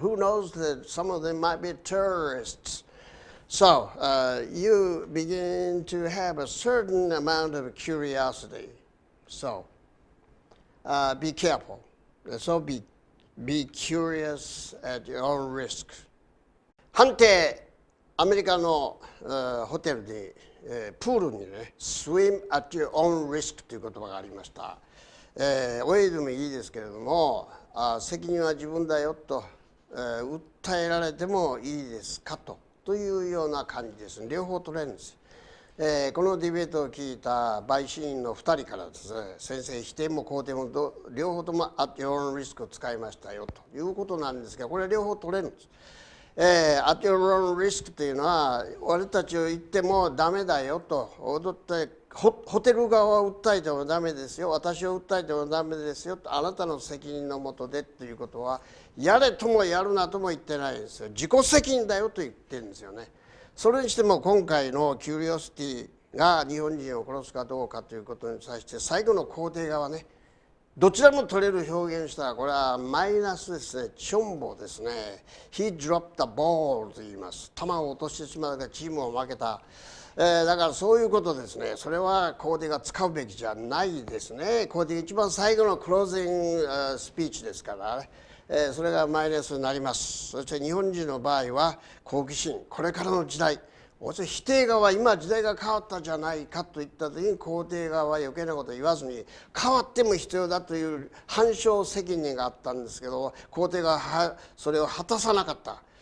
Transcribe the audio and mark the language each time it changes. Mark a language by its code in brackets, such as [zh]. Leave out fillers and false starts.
[en] Who knows that some of them might be terrorists? So you begin to have a certain amount of curiosity. So be careful. So be curious at your own risk. [ja] 判定、アメリカのホテルで、プールにね、 [en] swim at your own risk [ja] という言葉がありました。泳いでもいいですけれども、責任は自分だよと、訴えられてもいいですかというような感じですね。両方取れるんです。このディベートを聞いた陪審員の2人からですね、先生、否定も肯定も両方とも [en] at your own risk [ja] を使いましたよということなんですが、これは両方取れるんです。 [en] at your own risk [ja] というのは俺たちを言ってもダメだよと踊ってホテル側を訴えてもダメですよ、私を訴えてもダメですよと、あなたの責任のもとでということはやれともやるなとも言ってないんですよ。自己責任だよと言ってるんですよね。それにしても今回のキュリオシティが日本人を殺すかどうかということに対して最後の肯定側ね、どちらも取れる表現したらこれはマイナスですね。チョンボですね。 [en] He dropped the ball [ja] と言います。球を落としてしまうからチームを負けた。だからそういうことですね。それは肯定が使うべきじゃないですね。肯定が一番最後のクロージングスピーチですからね。それがマイナスになります。そして日本人の場合は好奇心、これからの時代、否定側は今時代が変わったじゃないかといった時に肯定側は余計なことを言わずに変わっても必要だという反証責任があったんですけど、肯定側はそれを果たさなかった。